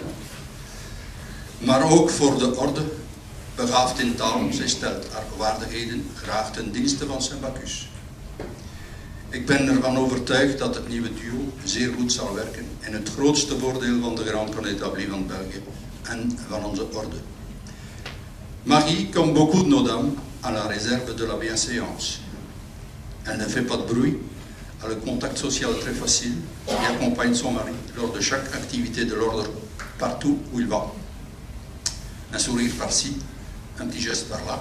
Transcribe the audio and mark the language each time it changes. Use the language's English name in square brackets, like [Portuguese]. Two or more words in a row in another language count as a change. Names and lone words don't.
[Dutch] Maar ook voor de orde, begaafd in taal, zij stelt haar waardigheden graag ten dienste van Saint-Bacchus. Ik ben ervan overtuigd dat het nieuwe duo zeer goed zal werken in het grootste voordeel van de Grand Connétablie van België en van onze orde. [French] Marie, comme beaucoup de nos dames, a la réserve de la bienséance. Elle ne fait pas de bruit, a le contact social très facile et accompagne son mari lors de chaque activité de l'ordre partout où il va. Un sourire par-ci, un petit geste par-là.